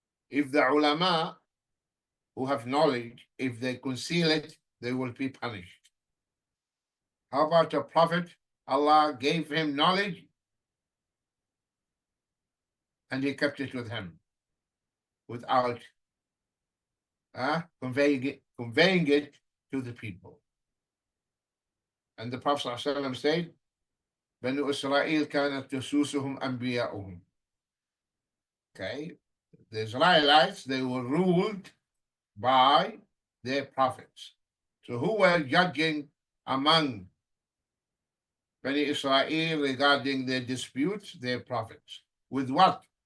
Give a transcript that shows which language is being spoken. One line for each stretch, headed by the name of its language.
English: If the ulama who have knowledge, if they conceal it, they will be punished. How about a prophet? Allah gave him knowledge and he kept it with him without conveying it to the people. And the Prophet ﷺ said,
Arabic: بنو إسرائيل كانت تسوسهم أنبياؤهم.
English: Okay, the Israelites, they were ruled by their prophets. So who were judging among Bani Israel regarding their disputes? Their prophets. With what?